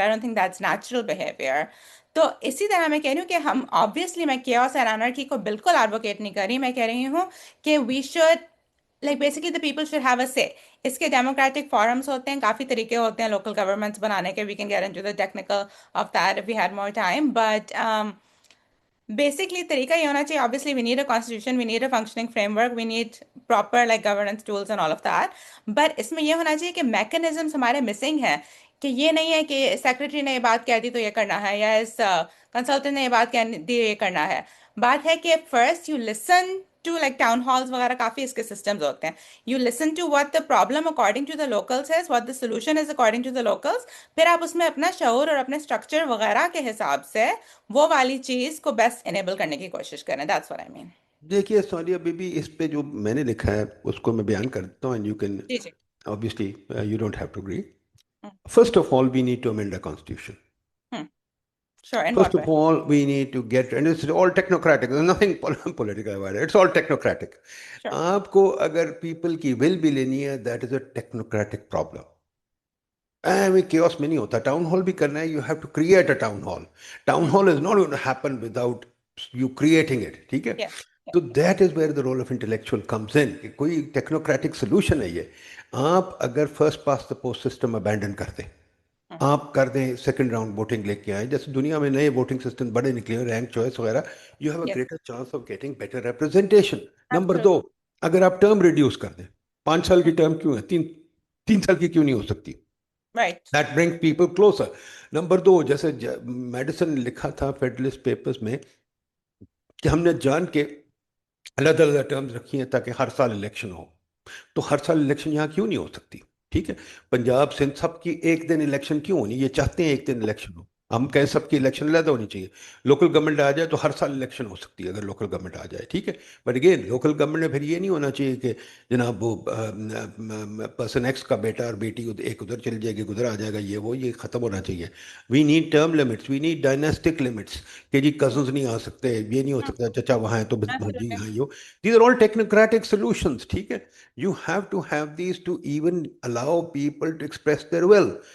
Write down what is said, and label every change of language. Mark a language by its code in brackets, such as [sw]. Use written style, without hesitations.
[en] I don't think that's natural behaviour. [ur] تو اسی طرح میں کہہ رہی ہوں کہ ہم آبویسلی, میں کیوس اور انارکی کو بالکل ایڈوکیٹ نہیں کر رہی, میں کہہ رہی ہوں کہ [en] We should like basically the people should have a say. [ur] اس کے ڈیموکریٹک فورمز ہوتے ہیں, کافی طریقے ہوتے ہیں لوکل گورنمنٹس بنانے کے. [en] We can get into the technical of that if we had more time, [ur] but basically طریقہ یہ ہونا چاہیے. [en] Obviously we need a constitution, we need a functioning framework, we need proper like governance tools and all of that, but [ur] اس میں یہ ہونا چاہیے کہ mechanisms ہمارے missing ہیں. کہ یہ نہیں ہے کہ سیکرٹری نے یہ بات کہہ دی تو یہ کرنا ہے, یا اس کنسلٹنٹ نے یہ بات کہہ دی یہ کرنا ہے. بات ہے کہ [en] first you listen to like town halls [ur] وغیرہ, کافی اس کے سسٹمز ہوتے ہیں. [en] You listen to what the problem according to the locals is, what the solution is according to the locals. [ur] پھر آپ اس میں اپنا شعور اور اپنے اسٹرکچر وغیرہ کے حساب سے وہ والی چیز کو بیسٹ انیبل کرنے کی کوشش کریں. [en] That's what I mean. [ur] دیکھیے سونیا بیبی, اس پہ جو میں نے لکھا ہے اس کو میں بیان کر دیتا ہوں, [en] and you can [ur] جی جی. [en] obviously you don't have to agree. First of all, we need to amend the constitution. Sure. In First what of way? all, we need to get, and it's all technocratic. There's nothing political about it. It's all technocratic. Sure. [ur] آپ کو اگر people کی ول بھی لینی ہے, [en] that is a technocratic problem. [ur] chaos میں نہیں ہوتا. ٹاؤن ہال بھی کرنا ہے, [en] you have to create a town hall. Town hall is not going to happen without you creating it. [ur] ٹھیک ہے. [en] Yeah. تو that is where the role of intellectual comes in. [ur] کہ کوئی ٹیکنوکریٹک سولوشن ہے یہ. آپ اگر first pass the post system abandon کر دیں, آپ کر دیں سیکنڈ راؤنڈ ووٹنگ لے کے آئیں, جیسے دنیا میں نئے ووٹنگ سسٹم بڑے نکلے, رینک چوائس وغیرہ, [en] You have a Yes. Greater chance of getting better representation. Number Absolutely. [ur] 2, اگر آپ ٹرم ریڈیوس کر دیں, 5 سال کی ٹرم کیوں ہے, 3 سال کی کیوں نہیں ہو سکتی؟ [en] Right. That brings people closer. [ur] Number 2, جیسے میڈیسن نے لکھا تھا فیڈرلسٹ پیپرز میں کہ ہم نے جان کے علیحدہ علیحدہ ٹرمز رکھی ہیں تاکہ ہر سال الیکشن ہو. تو ہر سال الیکشن یہاں کیوں نہیں ہو سکتی؟ ٹھیک ہے. پنجاب سندھ سب کی ایک دن الیکشن کیوں ہونی؟ یہ چاہتے ہیں ایک دن الیکشن ہو. ہم کہیں سب کی الیکشن علیحدہ ہونی چاہیے. لوکل گورنمنٹ آ جائے تو ہر سال الیکشن ہو سکتی ہے اگر لوکل گورنمنٹ آ جائے. ٹھیک ہے. بٹ اگین لوکل گورنمنٹ میں پھر یہ نہیں ہونا چاہیے کہ جناب وہ پرسن ایکس کا بیٹا اور بیٹی ایک ادھر چل جائے گی, ادھر آ جائے گا, یہ ختم ہونا چاہیے. [en] we need term limits, we need dynastic limits [ur] کہ جی کزنس نہیں آ سکتے, یہ نہیں ہو سکتا چچا وہاں ہے تو جی [en] Absolutely. [ur] یہاں ہو. [en] These are all technocratic solutions. ٹھیک ہے. You have to have these to even allow people to express their will.